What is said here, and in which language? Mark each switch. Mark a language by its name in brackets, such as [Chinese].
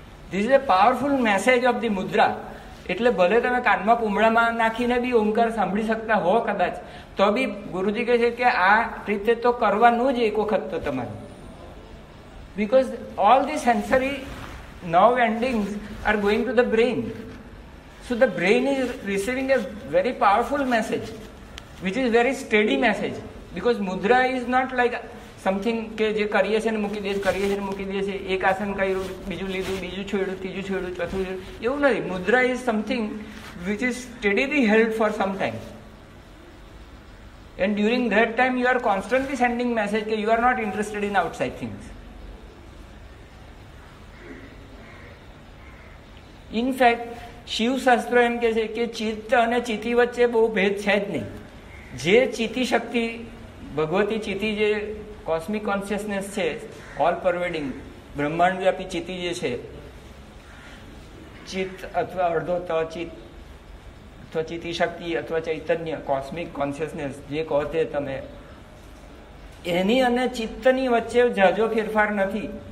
[English] This is a powerful message of the mudra. [Gujarati] એટલે ભલે તમે કાનમાં પૂમડામાં નાખીને બી ઓમકાર સાંભળી શકતા હો કદાચ, તો બી ગુરુજી કહે છે કે આ રીતે તો કરવાનું જ એક વખત તો તમારે. [English] Because all the sensory nerve endings are going to the brain. So the brain is receiving a very powerful message, which is very steady message. Because mudra is not like something [Gujarati] કે જે કરીએ છે ને મૂકી દે, કરીએ છે ને મૂકી દે છે, એક આસન કર્યું, બીજું લીધું, બીજું છોડ્યું, ત્રીજું છોડ્યું, ચોથું છોડ્યું, એવું નથી. [English] Mudra is something which is steadily held for some time. And during that time you are constantly sending message કે you are not interested in outside things. [Gujarati] In fact શિવશાસ્ત્રો એમ કે છે કે ચિત્ત અને ચિતિ વચ્ચે બહુ ભેદ છે જ નહીં. જે ચિતિ શક્તિ, ભગવતી ચિતિ, જે કોસ્મિક કોન્શિયસનેસ છે, ઓલ પરવેડિંગ બ્રહ્માંડ વ્યાપી ચિતિ જે છે, ચિત્ત અથવા અડધો તચિત અથવા ચિતિ શક્તિ અથવા ચૈતન્ય, કોસ્મિક કોન્શિયસનેસ જે કહો તે તમે, એની અને ચિત્તની વચ્ચે ઝાઝો ફેરફાર નથી.